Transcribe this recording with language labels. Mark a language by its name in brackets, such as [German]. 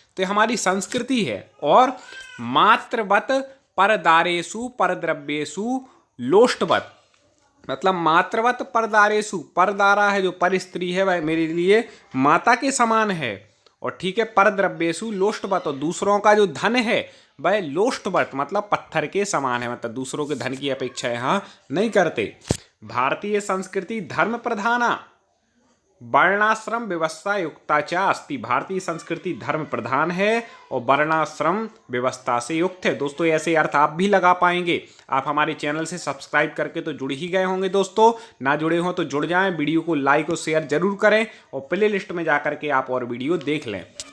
[Hindi] तो ये हमारी संस्कृति है। और [Sanskrit] मातृवत परदारेषु परद्रव्येषु लोष्टवत, [Hindi] मतलब [Sanskrit] मातृवत परदारेषु, [Hindi] परदारा है जो पर स्त्री है वह मेरे लिए माता के समान है। और ठीक है, [Sanskrit] परद्रव्येषु लोष्टवत, [Hindi] और दूसरों का जो धन है वह लोष्टवत, मतलब पत्थर के समान है, मतलब दूसरों के धन की अपेक्षा यहाँ नहीं करते। [Sanskrit] भारतीय संस्कृति धर्म प्रधाना, वर्णाश्रम व्यवस्था युक्ता च अस्ति। [Hindi] भारतीय संस्कृति धर्म प्रधान है और वर्णाश्रम व्यवस्था से युक्त है। दोस्तों ऐसे अर्थ आप भी लगा पाएंगे। आप हमारे चैनल से सब्सक्राइब करके तो जुड़ ही गए होंगे दोस्तों, ना जुड़े हो तो जुड़ जाएं, वीडियो को लाइक और शेयर जरूर करें और प्ले लिस्ट में जाकर के आप और वीडियो देख लें।